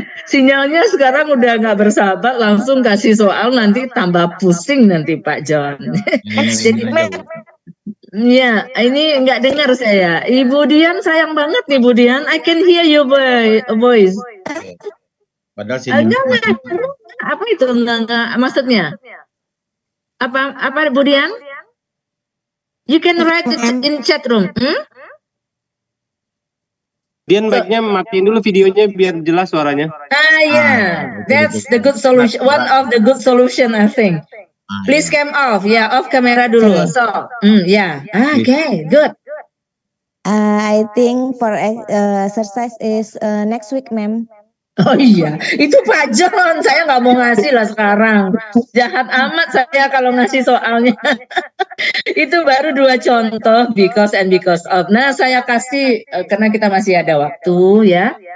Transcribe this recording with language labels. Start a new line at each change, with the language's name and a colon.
Indonesian: Sinyalnya sekarang udah nggak bersahabat, langsung kasih soal nanti tambah pusing nanti Pak John. Jadi ya, ini nggak dengar saya. Ibu Dian sayang banget nih Bu Dian.
English: I can hear you voice.
Indonesian: Padahal sini. Apa itu enggak maksudnya? Apa Bu Dian?
English: You can write it in chat room.
Indonesian: Dian baiknya matiin dulu videonya biar jelas suaranya.
English: That's the good solution. One of the good solution I think. Please cam off, off
Indonesian: kamera dulu.
English: So, okay, good. I think for exercise is next week, ma'am.
Indonesian: Oh iya, itu Pak John. Saya nggak mau ngasih lah sekarang. Jahat amat saya kalau ngasih soalnya. Itu baru 2 contoh because and because of. Nah, saya kasih karena kita masih ada waktu ya.